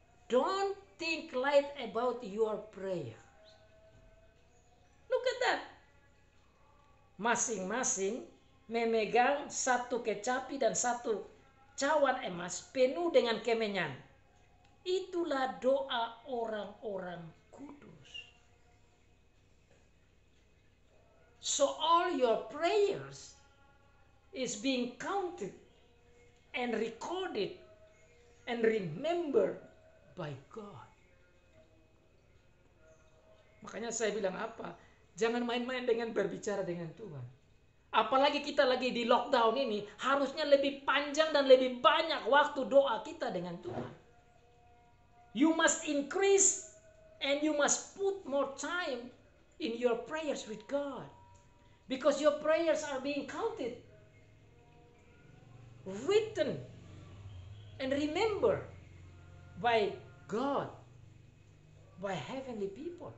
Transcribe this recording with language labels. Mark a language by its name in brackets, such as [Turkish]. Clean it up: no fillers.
[English] Don't think light about your prayer. Look at that. [Indonesian] Masing-masing memegang satu kecapi dan satu cawan emas penuh dengan kemenyan. Itulah doa orang-orang kudus. [English] So all your prayers is being counted and recorded and remembered by God. [Indonesian] Makanya saya bilang apa? Jangan main-main dengan berbicara dengan Tuhan. Apalagi kita lagi di lockdown ini, harusnya lebih panjang dan lebih banyak waktu doa kita dengan Tuhan. [English] You must increase and you must put more time in your prayers with God. Because your prayers are being counted, written, and remembered by God, by heavenly people.